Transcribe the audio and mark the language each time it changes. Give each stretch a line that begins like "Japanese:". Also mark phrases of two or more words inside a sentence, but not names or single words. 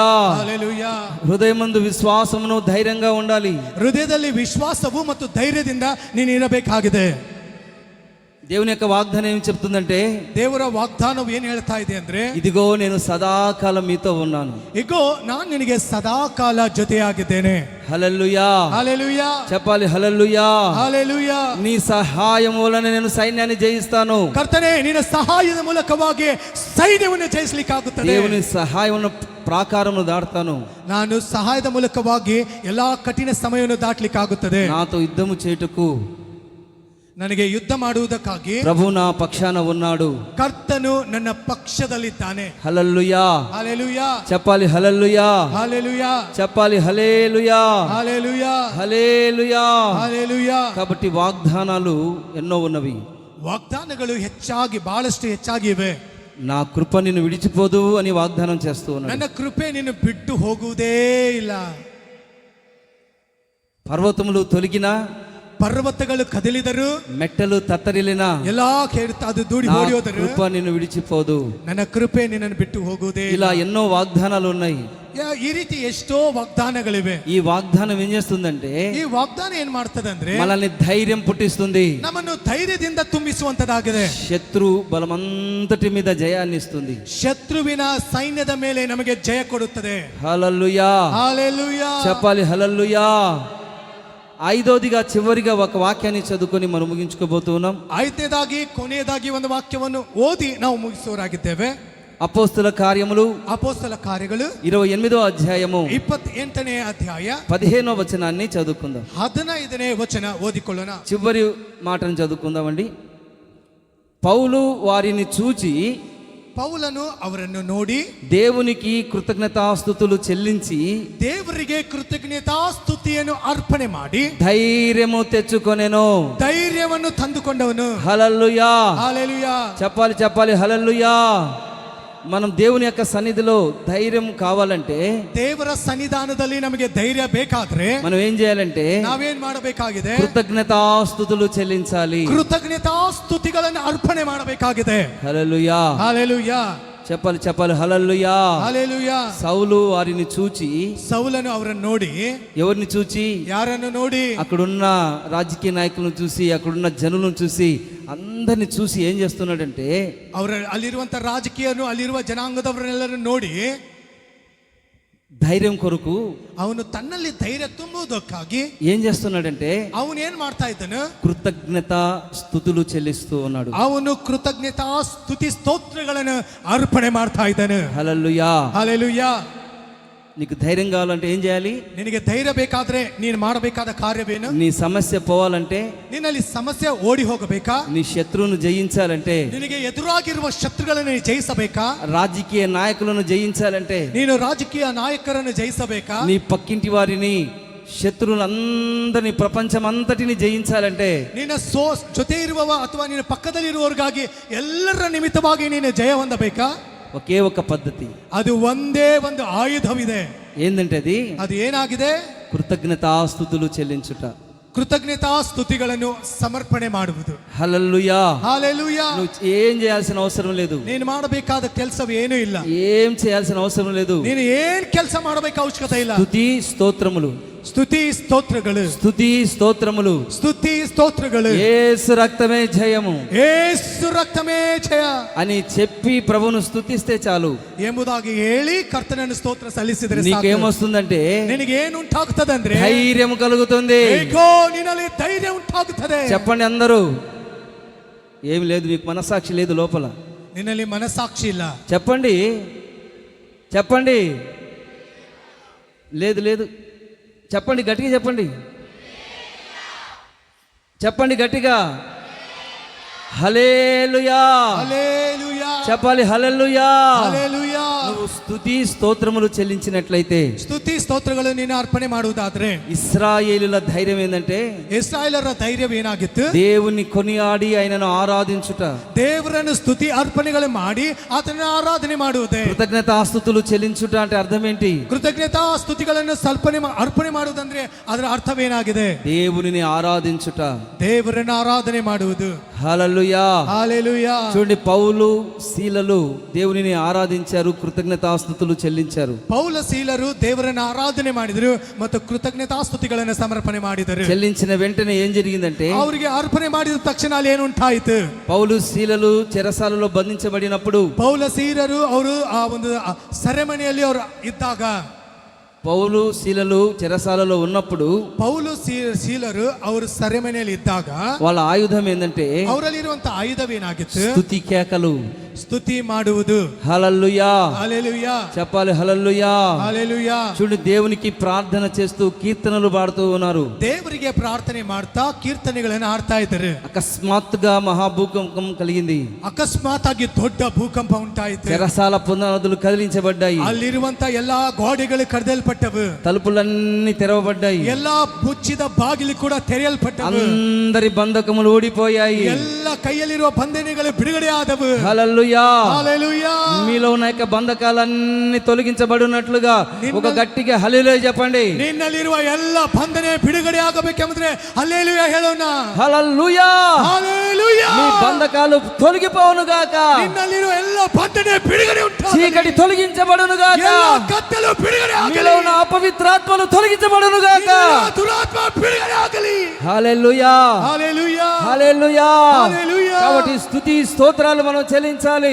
Telugu: హల్లెలూయా. హృదయమందు విశ్వాసమును ధైర్యంగా ఉండాలి.
Kannada: ಹೃದಯದಲ್ಲಿ ವಿಶ್ವಾಸವು ಮತ್ತು ಧೈರ್ಯದಿಂದ ನೀನು ಇರಬೇಕಾಗಿದೆ.
Telugu: దేవుని యొక్క వాగ్దానం ఏం చెప్తుందంటే,
Kannada: ದೇವರ ವಾಗ್ದಾನವು ಏನ್ ಹೇಳ್ತಾ ಇದೆ ಅಂದ್ರೆ,
Telugu: ఇదిగో నేను సదాకాలం మీతో ఉన్నాను.
Kannada: ಇಗೋ ನಾನು ನಿನಗೆ ಸದಾಕಾಲ ಜೊತೆಯಾಗಿದ್ದೇನೆ.
Telugu: హల్లెలూయా, హల్లెలూయా. చెప్పాలి హల్లెలూయా. హల్లెలూయా. నీ సహాయం వలన నేను సైన్యాన్ని జయిస్తాను.
Kannada: ಕರ್ತನೇ, ನಿನ್ನ ಸಹಾಯದ ಮೂಲಕವಾಗಿ ಸೈನ್ಯವನ್ನು ಜಯಿಸಲಿಕ್ಕಾಗುತ್ತದೆ.
Telugu: దేవుని సహాయం ప్రాకారమును దాటుతాను.
Kannada: ನಾನು ಸಹಾಯದ ಮೂಲಕವಾಗಿ ಎಲ್ಲಾ ಕಠಿಣ ಸಮಯವನ್ನು ದಾಟಲಿಕ್ಕಾಗುತ್ತದೆ.
Telugu: నాతో యుద్ధము చేయుటకు
Kannada: ನನಗೆ ಯುದ್ಧ ಮಾಡುವುದಕ್ಕಾಗಿ
Telugu: ప్రభు నా పక్షాన ఉన్నాడు.
Kannada: ಕರ್ತನು ನನ್ನ ಪಕ್ಷದಲ್ಲಿದ್ದಾನೆ.
Telugu: హల్లెలూయా, హల్లెలూయా. చెప్పాలి హల్లెలూయా. హల్లెలూయా. చెప్పాలి హల్లెలూయా, హల్లెలూయా. హల్లెలూయా. హల్లెలూయా. కాబట్టి వాగ్దానాలు ఎన్నో ఉన్నవి.
Kannada: ವಾಗ್ದಾನಗಳು ಹೆಚ್ಚಾಗಿ, ಬಹಳಷ್ಟು ಹೆಚ್ಚಾಗಿ ಇವೆ.
Telugu: నా కృప నిన్ను విడిచిపోదు అని వాగ్దానం చేస్తూ ఉన్నాడు.
Kannada: ನನ್ನ కృపೆ నిన్ను ಬಿಟ್ಟು ಹೋಗುವುದೇ ಇಲ್ಲ.
Telugu: పర్వతములు తొలగినా,
Kannada: ಪರ್ವತಗಳು ಕದಲಿದರು,
Telugu: మెట్టలు తత్తరిలిన
Kannada: ಎಲ್ಲಾ ಅದು ದೂಡಿ
Telugu: నా
Kannada: ಓಡಿ ಹೋದರು,
Telugu: కృప నిన్ను విడిచిపోదు.
Kannada: ನನ್ನ ಕೃಪೆ ನಿನ್ನನ್ನು ಬಿಟ್ಟು ಹೋಗುವುದೇ ಇಲ್ಲ.
Telugu: ఇలా ఎన్నో వాగ్దానాలు ఉన్నాయి.
Kannada: ಈ ರೀತಿ ಎಷ್ಟೋ ವಾಗ್ದಾನಗಳಿವೆ.
Telugu: ఈ వాగ్దానం ఏం చేస్తుందంటే
Kannada: ಈ ವಾಗ್ದಾನ ಏನ್ ಮಾಡ್ತದಂದ್ರೆ
Telugu: మనల్ని ధైర్యం పుట్టిస్తుంది.
Kannada: ನಮ್ಮನ್ನು ಧೈರ್ಯದಿಂದ ತುಂಬಿಸುವಂತದಾಗಿದೆ.
Telugu: శత్రు బలమంతటి మీద జయాన్ని ఇస్తుంది.
Kannada: ಶತ್ರುವಿನ ಸೈನ್ಯದ ಮೇಲೆ ನಮಗೆ ಜಯ ಕೊಡುತ್ತದೆ.
Telugu: హల్లెలూయా, హల్లెలూయా. చెప్పాలి హల్లెలూయా. ఐదోదిగా చివరిగా ఒక వాక్యాన్ని చదువుకొని మనం ముగించుకోబోతున్నాం.
Kannada: ಐದನೇದಾಗಿ ಕೊನೆಯದಾಗಿ ಒಂದು ವಾಕ್ಯವನ್ನು ಓದಿ ನಾವು ಮುಗಿಸುವರಾಗಿದ್ದೇವೆ.
Telugu: అపోస్తల కార్యములు
Kannada: ಅಪೊಸ್ತಲ ಕಾರ್ಯಗಳು
Telugu: 28వ అధ్యాయము
Kannada: 28ನೇ ಅಧ್ಯಾಯ
Telugu: 15వ వచనాన్ని చదువుకుందాం.
Kannada: 15ನೇ ವಚನ ಓದಿಕೊಳ್ಳೋಣ.
Telugu: చివరి మాటను చదువుకుందామండి. పౌలు వారిని చూచి
Kannada: ಪೌಲನು ಅವರನ್ನು ನೋಡಿ
Telugu: దేవునికి కృతజ్ఞతాస్తుతులు చెల్లించి
Kannada: ದೇವರಿಗೆ ಕೃತಜ್ಞತಾಸ್ತುತಿಯನ್ನು ಅರ್ಪಣೆ ಮಾಡಿ
Telugu: ధైర్యము తెచ్చుకొనెను.
Kannada: ಧೈರ್ಯವನ್ನು ತಂದುಕೊಂಡವನು.
Telugu: హల్లెలూయా, హల్లెలూయా. చెప్పాలి హల్లెలూయా. మనం దేవుని యొక్క సన్నిధిలో ధైర్యం కావాలంటే,
Kannada: ದೇವರ ಸನ್ನಿಧಾನದಲ್ಲಿ ನಮಗೆ ಧೈರ್ಯ ಬೇಕಾದ್ರೆ
Telugu: మనం ఏం చేయాలంటే
Kannada: ನಾವೇನ್ ಮಾಡಬೇಕಾಗಿದೆ?
Telugu: కృతజ్ఞతాస్తుతులు చెల్లించాలి.
Kannada: ಕೃತಜ್ಞತಾಸ್ತುತಿಗಳನ್ನು ಅರ್ಪಣೆ ಮಾಡಬೇಕಾಗಿದೆ.
Telugu: హల్లెలూయా, హల్లెలూయా. చెప్పాలి హల్లెలూయా. హల్లెలూయా. సౌలు వారిని చూచి,
Kannada: సౌలను ಅವರನ್ನು ನೋಡಿ,
Telugu: ఎవరిని చూచి?
Kannada: ಯಾರನ್ನು ನೋಡಿ?
Telugu: అక్కడున్న రాజకీయ నాయకులను చూసి, అక్కడున్న జనులను చూసి, అందరిని చూసి ఏం చేస్తున్నాడంటే,
Kannada: ಅವರ ಅಲ್ಲಿರುವಂತ ರಾಜಕೀಯನು ಅಲ್ಲಿರುವ ಜನಾಂಗದವರನ್ನೆಲ್ಲರನ್ನು ನೋಡಿ
Telugu: ధైర్యం కొరకు
Kannada: ಅವನು ತನ್ನಲ್ಲಿ ಧೈರ್ಯ ತುಂಬುವುದಕ್ಕಾಗಿ
Telugu: ఏం చేస్తున్నాడంటే
Kannada: ಅವನು ಏನ್ ಮಾಡ್ತಾ ಇದ್ದಾನೆ?
Telugu: కృతజ్ఞత స్తుతులు చెల్లిస్తూ ఉన్నాడు.
Kannada: ಅವನು ಕೃತಜ್ಞತಾ ಸ್ತುತಿ ಸ್ತೋತ್ರಗಳನ್ನು ಅರ್ಪಣೆ ಮಾಡ್ತಾ ಇದ್ದಾನೆ.
Telugu: హల్లెలూయా.
Kannada: ಹಲ್ಲೆಲೂಯಾ.
Telugu: నీకు ధైర్యం కావాలంటే ఏం చేయాలి?
Kannada: ನಿನಗೆ ಧೈರ್ಯ ಬೇಕಾದ್ರೆ ನೀನು ಮಾಡಬೇಕಾದ ಕಾರ್ಯವೇನು?
Telugu: నీ సమస్య పోవాలంటే,
Kannada: ನಿನ್ನಲ್ಲಿ ಸಮಸ್ಯೆ ಓಡಿ ಹೋಗಬೇಕಾ?
Telugu: నీ శత్రువును జయించాలంటే,
Kannada: ನಿನಗೆ ಎದುರಾಗಿರುವ ಶತ್ರುಗಳನ್ನು ಜಯಿಸಬೇಕಾ?
Telugu: రాజకీయ నాయకులను జయించాలంటే,
Kannada: ನೀನು ರಾಜಕೀಯ ನಾಯಕರನ್ನು ಜಯಿಸಬೇಕಾ?
Telugu: నీ పక్కింటి వారిని, శత్రువులందరినీ, ప్రపంచం అంతటిని జయించాలంటే,
Kannada: ನಿನ್ನ ಜೊತೆ ಇರುವವ ಅಥವಾ ನಿನ್ನ ಪಕ್ಕದಲ್ಲಿರುವವರಿಗಾಗಿ ಎಲ್ಲರ ನಿಮಿತ್ತವಾಗಿ ನೀನು ಜಯ ಹೊಂದಬೇಕಾ?
Telugu: ఒకే ఒక పద్ధతి,
Kannada: ಅದು ಒಂದೇ ಒಂದು ಆಯುಧವಿದೆ.
Telugu: ఏందంటే
Kannada: ಅದು ಏನಾಗಿದೆ?
Telugu: కృతజ్ఞతాస్తుతులు చెల్లించుట.
Kannada: ಕೃತಜ್ಞತಾ ಸ್ತುತಿಗಳನ್ನು ಸಮರ್ಪಣೆ ಮಾಡುವುದು.
Telugu: హల్లెలూయా. హల్లెలూయా. నువ్వు ఏం చేయాల్సిన అవసరం లేదు.
Kannada: ನೀನು ಮಾಡಬೇಕಾದ ಕೆಲಸವೇನೂ ಇಲ್ಲ.
Telugu: ఏం చేయాల్సిన అవసరం లేదు.
Kannada: ನೀನು ಏನ್ ಕೆಲಸ ಮಾಡಬೇಕು ಅವಶ್ಯಕತೆ ಇಲ್ಲ.
Telugu: స్తుతి స్తోత్రములు,
Kannada: ಸ್ತುತಿ ಸ್ತೋತ್ರಗಳು,
Telugu: స్తుతి స్తోత్రములు,
Kannada: ಸ್ತುತಿ ಸ್ತೋತ್ರಗಳು.
Telugu: యేసు రక్తమే జయము,
Kannada: ಯೇಸು ರಕ್ತಮೇ ಜಯ
Telugu: అని చెప్పి ప్రభువును స్తుతిస్తే చాలు.
Kannada: ಎಂಬುದಾಗಿ ಹೇಳಿ ಕರ್ತನನ್ನು ಸ್ತೋತ್ರ ಸಲ್ಲಿಸಿದರೆ ಸಾಕು.
Telugu: నీకేమొస్తుందంటే
Kannada: ನಿನಗೆ ಏನು ಉಂಟಾಗುತ್ತದಂದ್ರೆ
Telugu: ధైర్యం కలుగుతుంది.
Kannada: ಏಕೋ ನಿನ್ನಲ್ಲಿ ಧೈರ್ಯ ಉಂಟಾಗುತ್ತದೆ.
Telugu: చెప్పండి అందరూ. ఏమి లేదు, మీకు మనసాక్షి లేదు లోపల.
Kannada: ನಿನ್ನಲ್ಲಿ ಮನಸ್ಸಾಕ್ಷಿ ಇಲ್ಲ.
Telugu: చెప్పండి లేదు. చెప్పండి గట్టిగా, చెప్పండి గట్టిగా. హల్లెలూయా. హల్లెలూయా. చెప్పాలి హల్లెలూయా. హల్లెలూయా. నువ్వు స్తుతి స్తోత్రములు చెల్లించినట్లయితే,
Kannada: ಸ್ತುತಿ ಸ್ತೋತ್ರಗಳು ನೀನು ಅರ್ಪಣೆ ಮಾಡುವುದಾದ್ರೆ,
Telugu: ఇశ్రాయేలుల ధైర్యం ఏంటంటే
Kannada: ಇಸ್ರಾಯೇಲರ ಧೈರ್ಯ ಏನಾಗಿತ್ತು?
Telugu: దేవుని కొనియాడి ఆయనను ఆరాధించుట,
Kannada: ದೇವರನ್ನು ಸ್ತುತಿ ಅರ್ಪಣೆಗಳು ಮಾಡಿ ಆತನ ಆರಾಧನೆ ಮಾಡುವುದೇ.
Telugu: కృతజ్ఞతాస్తుతులు చెల్లించుట అంటే అర్థం ఏంటి?
Kannada: ಕೃತಜ್ಞತಾ ಸ್ತುತಿಗಳನ್ನು ಅರ್ಪಣೆ ಮಾಡುವುದಂದ್ರೆ ಅದರ ಅರ್ಥವೇನಾಗಿದೆ?
Telugu: దేవునిని ఆరాధించుట,
Kannada: ದೇವರನ್ನು ಆರಾಧನೆ ಮಾಡುವುದು.
Telugu: హల్లెలూయా. హల్లెలూయా. చూడండి, పౌలు శీలలు దేవునిని ఆరాధించారు, కృతజ్ఞతాస్తుతులు చెల్లించారు.
Kannada: ಪೌಲ ಶೀಲರು ದೇವರನ್ನು ಆರಾಧನೆ ಮಾಡಿದರು ಮತ್ತು ಕೃತಜ್ಞತಾಸ್ತುತಿಗಳನ್ನು ಸಮರ್ಪಣೆ ಮಾಡಿದರು.
Telugu: చెల్లించిన వెంటనే ఏం జరిగిందంటే,
Kannada: ಅವರಿಗೆ ಅರ್ಪಣೆ ಮಾಡಿದ ತಕ್ಷಣ ಅಲ್ಲಿ ಏನುಂಟಾಯಿತು?
Telugu: పౌలు శీలలు చెరసాలలో బంధించబడినప్పుడు,
Kannada: ಪೌಲ ಶೀಲರು ಅವರು ಆ ಒಂದು ಸೆರೆಮನೆಯಲ್ಲಿ ಅವರು ಇದ್ದಾಗ,
Telugu: పౌలు శీలలు చెరసాలలో ఉన్నప్పుడు,
Kannada: ಪೌಲು ಶೀಲರು ಅವರು ಸೆರೆಮನೆಯಲ್ಲಿ ಇದ್ದಾಗ
Telugu: వాళ్ళ ఆయుధం ఏంటంటే
Kannada: ಅವರಲ್ಲಿರುವಂತ ಆಯುಧವೇನಾಗಿತ್ತು?
Telugu: స్తుతి కేకలు,
Kannada: ಸ್ತುತಿ ಮಾಡುವುದು.
Telugu: హల్లెలూయా. హల్లెలూయా. చెప్పాలి హల్లెలూయా. హల్లెలూయా. చూడండి, దేవునికి ప్రార్థన చేస్తూ కీర్తనలు పాడుతూ ఉన్నారు.
Kannada: ದೇವರಿಗೆ ಪ್ರಾರ್ಥನೆ ಮಾಡ್ತಾ ಕೀರ್ತನೆಗಳನ್ನು ಹಾಡ್ತಾ ಇದ್ದಾರೆ.
Telugu: అకస్మాత్తుగా మహాభూకంపం కలిగింది.
Kannada: ಅಕಸ್ಮಾತ್ ಆಗಿ ದೊಡ್ಡ ಭೂಕಂಪ ಉಂಟಾಯಿತು.
Telugu: చెరసాల పునాదులు కదిలించబడ్డాయి.
Kannada: ಅಲ್ಲಿರುವಂತ ಎಲ್ಲಾ ಗೋಡೆಗಳು ಕಡಿದಲ್ಪಟ್ಟವು.
Telugu: తలుపులన్నీ తెరవబడ్డాయి.
Kannada: ಎಲ್ಲಾ ಮುಚ್ಚಿದ ಬಾಗಿಲು ಕೂಡ ತೆರೆಯಲ್ಪಟ್ಟವು.
Telugu: అందరి బంధకములు ఊడిపోయాయి.
Kannada: ಎಲ್ಲ ಕೈಯಲ್ಲಿರುವ ಬಂಧನಗಳು ಬಿಡುಗಡೆ ಆದವು.
Telugu: హల్లెలూయా. హల్లెలూయా. హల్లెలూయా. మీలో ఉన్న యొక్క బంధకాలన్నీ తొలగించబడినట్లుగా ఒక గట్టిగా హల్లెలూయా చెప్పండి.
Kannada: ನಿನ್ನಲ್ಲಿರುವ ಎಲ್ಲ ಬಂಧನೆ ಬಿಡುಗಡೆ ಆಗಬೇಕೆಂದ್ರೆ ಹಲ್ಲೆಲೂಯಾ ಹೇಳೋಣ.
Telugu: హల్లెలూయా. హల్లెలూయా. మీ బంధకాలు తొలగిపోవును గాక.
Kannada: ನಿನ್ನಲ್ಲಿರುವ ಎಲ್ಲ ಬಂಧನೆ ಬಿಡುಗಡೆ ಉಂಟಾಗಲಿ.
Telugu: చీకటి తొలగించబడును గాక.
Kannada: ಎಲ್ಲ ಕತ್ತಲು ಬಿಡುಗಡೆ
Telugu: మీలో
Kannada: ಆಗಲಿ.
Telugu: ఉన్న అపవిత్రాత్మలు తొలగించబడును గాక.
Kannada: ನಿನ್ನಿರುವ ದುರಾತ್ಮ ಬಿಡುಗಡೆ ಆಗಲಿ.
Telugu: హల్లెలూయా. హల్లెలూయా. హల్లెలూయా. హల్లెలూయా. కాబట్టి స్తుతి స్తోత్రాలు మనం చెల్లించాలి.